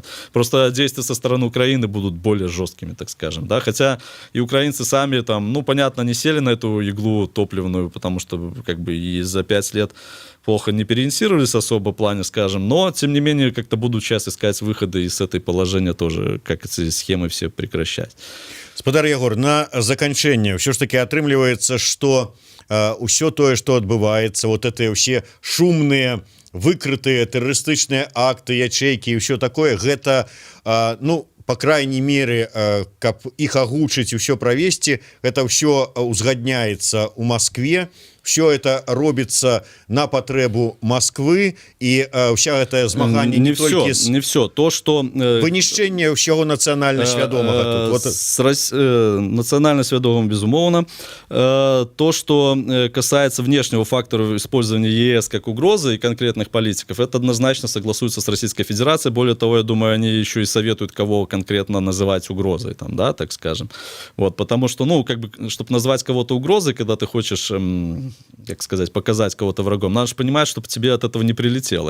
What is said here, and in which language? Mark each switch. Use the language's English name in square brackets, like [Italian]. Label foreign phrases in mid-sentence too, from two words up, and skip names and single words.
[Russian] Просто действия со стороны Украины будут более жесткими, так скажем, да. Хотя и Украина сами там, ну, понятно, не сели на эту иглу топливную, потому что как бы и за 5 лет плохо не переориентировались особо в плане, скажем, но, тем не менее, как-то будут сейчас искать выходы из этой положения тоже, как эти схемы все прекращать. [Belarusian] Спадар Ягор, на заканчэнне ўсё ж таки атрымліваецца, што ўсё тое, што адбываецца, [Russian] вот это [Belarusian] ўсе шумныя, выкрытыя тэрарыстычныя акты, ячейкі і ўсё такое, гэта, ну, [Russian] по крайней мере, [Belarusian] каб іх агучыць і ўсё правесці, гэта ўсё узгадняецца ў Маскве, [Russian] все это робится на потребу Москвы, и вся это змагання [Belarusian] не толькі [Russian] не все. То, что... [Belarusian] вынішчэнне ўсяго нацыянальна свядомага тут. [Russian] Национально свядомым, безумовно. То, что касается внешнего фактора использования ЕС как угрозы и конкретных политиков, это однозначно согласуется с Российской Федерацией. Более того, я думаю, они еще и советуют, кого конкретно называть угрозой, там, да, так скажем. Вот, потому что, ну, как бы, чтобы назвать кого-то угрозой, когда ты хочешь, как сказать, показать кого-то врагом, надо же понимать, чтобы тебе от этого не прилетело.